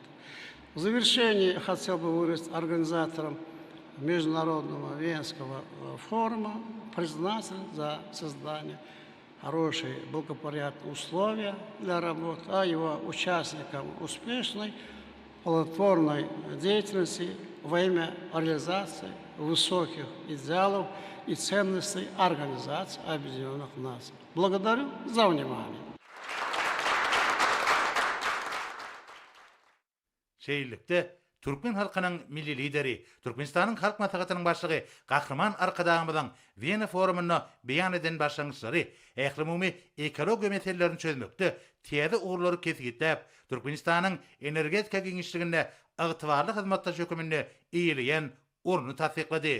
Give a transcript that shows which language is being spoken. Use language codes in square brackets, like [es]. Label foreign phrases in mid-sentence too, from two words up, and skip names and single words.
[ru] В завершении хотел бы выразить организаторам Международного Венского форума признательность за создание хорошие, благоприятные условия для работы, а его участникам успешной, плодотворной деятельности во имя реализации высоких идеалов и ценностей Организации Объединенных Наций. Благодарю за внимание. [tk] Şeýillikde Türkmen halkynyň milli lideri, Türkmenistanyň halk maslahatynyň başlygy Gahrman Arkadaýymyň Wien forumuna beýan eden başlangyçlary ähli ekologiýa meselelerini çözmekde täze uğurlary kesgitläp, Türkmenistanyň energetika giňişliginde ygtybarly hyzmatlar hökümini iýileýän urny tasdiklady.